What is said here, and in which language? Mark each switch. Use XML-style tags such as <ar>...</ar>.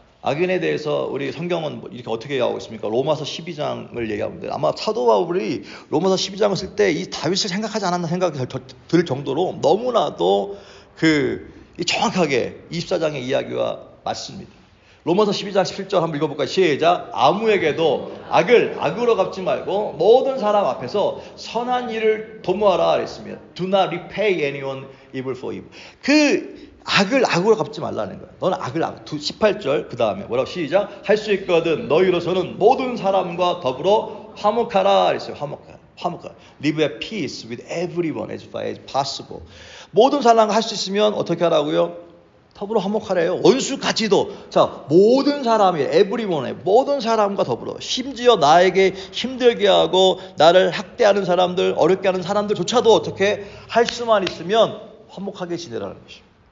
<ko>악인에 대해서 우리 성경은 이렇게 어떻게 얘기하고 있습니까? 로마서 12장을 얘기하고 있는데 아마 사도 바울이 로마서 12장을 쓸 때 이 다윗을 생각하지 않았나 생각이 들 정도로 너무나도 정확하게 24장의 이야기와 맞습니다. 로마서 12장 17절 한번 읽어볼까요? 시작. 아무에게도 악을 악으로 갚지 말고 모든 사람 앞에서 선한 일을 도모하라 그랬습니다.</ko> <en>Do not repay anyone evil for evil.</en> <ko>그 악을 악으로 갚지 말라는 거야. 너는 악을 18절 그 다음에 뭐라고 시작. 할 수 있거든 너희로서는 모든 사람과 더불어 화목하라 그랬어요. 화목하라.</ko> <en>Live at peace with everyone as far as possible.</en> <ko>모든 사람과 할 수 있으면 어떻게 하라고요? 더불어 화목하래요. 원수까지도. 자, 모든 사람이 everyone, 모든 사람과 더불어 심지어 나에게 힘들게 하고 나를 학대하는 사람들, 어렵게 하는 사람들조차도 어떻게 할 수만 있으면 화목하게 지내라는 것입니다.</ko>